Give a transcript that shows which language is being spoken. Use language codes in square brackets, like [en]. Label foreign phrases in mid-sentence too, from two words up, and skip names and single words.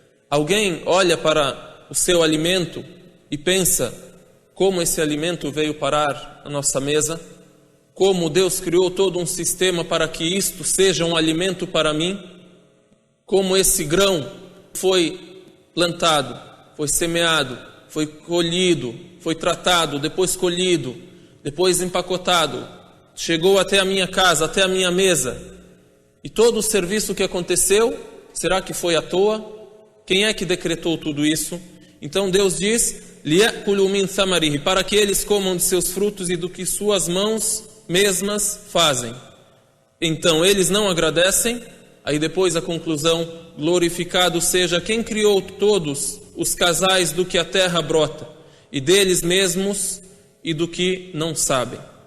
[pt] Alguém olha para o seu alimento e pensa como esse alimento veio parar na nossa mesa, como Deus criou todo um sistema para que isto seja um alimento para mim, como esse grão foi plantado, foi semeado, foi colhido, foi tratado, depois colhido, depois empacotado, chegou até a minha casa, até a minha mesa. E todo o serviço que aconteceu, será que foi à toa? Quem é que decretou tudo isso? Então Deus diz: [ar] لِيَأْكُلُوا مِنْ ثَمَرِهِ, [pt] para que eles comam de seus frutos e do que suas mãos mesmas fazem. Então eles não agradecem. Aí depois a conclusão: glorificado seja quem criou todos os casais do que a terra brota, e deles mesmos e do que não sabem.